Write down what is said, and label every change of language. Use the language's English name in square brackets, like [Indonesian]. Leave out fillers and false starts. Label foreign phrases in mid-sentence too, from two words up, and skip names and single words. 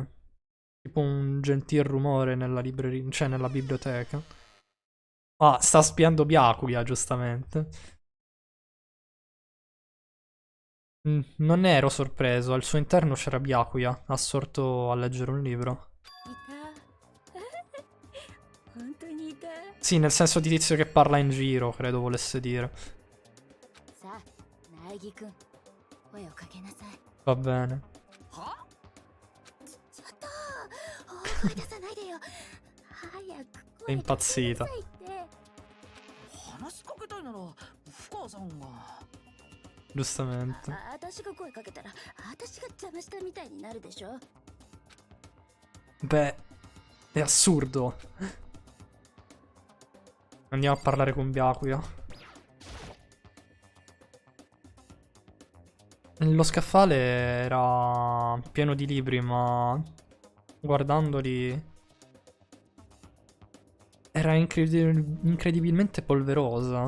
[Italian] Tipo un gentil rumore nella libreria, cioè nella biblioteca. Ah, sta spiando Byakuya, giustamente. Non ero sorpreso, al suo interno c'era Byakuya, assorto a leggere un libro. [Japanese] いた本当にいた [Italian] Sì, nel senso di tizio che parla in giro, credo volesse dire. [Japanese] さあ苗木くん声をかけなさい [Italian] Va bene. は [Japanese] ちょっと大声出さないでよ早く [Italian] È [Japanese] 声かけ [Italian] impazzita. [Japanese] なさいって話しかけたいなら深川さんが [Italian] Giustamente. [Japanese] 私が声かけたら私が邪魔したみたいになるでしょ [Italian] Beh, è assurdo. Andiamo a parlare con Byakuya. Lo scaffale era pieno di libri, ma guardandoli era incredibilmente polverosa.